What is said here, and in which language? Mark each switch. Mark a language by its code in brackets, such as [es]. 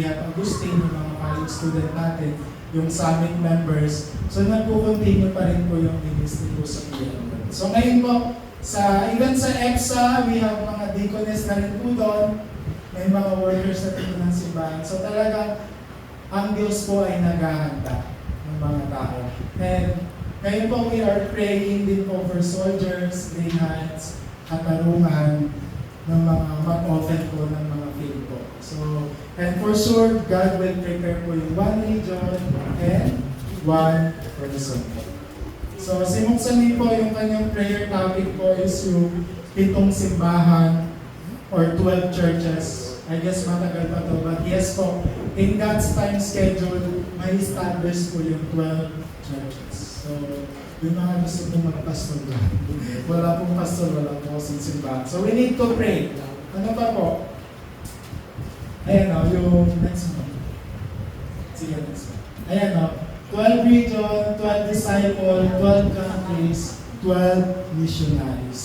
[en] We have [tl] Agustin, yung mga college student natin, yung summit members. So nagpo-continue pa rin po yung ministry po sa Pianmon. So ngayon po, even sa EPSA, [en] we have [tl] mga deaconess na rin po doon. May mga workers na rin po ng simbahan. So talagang ang Diyos po ay naghahanda ng mga tao. And ngayon po, [en] we are praying [tl] din po [en] for soldiers, lay hands, [tl] katarungan ng mga mag-open po ng mga field po. [en] So, and for sure, God will prepare po [tl] yung [en] one region and one person. [tl] So, si Muksani po, yung kanyang prayer topic po is yung 7 simbahan or 12 churches. [en] I guess [tl] matagal pa to, [en] but yes po, in God's time schedule, may establish po yung 12 churches. [tl] So, yung mga gusto pong magpastor ba? Wala pong pastor, wala pong simbahan. So, we need to pray. Ano pa po? Ayan o, yung next one. Sige, next one. Ayan o, [en] 12 region, 12 disciple, 12 countries, 12 missionaries.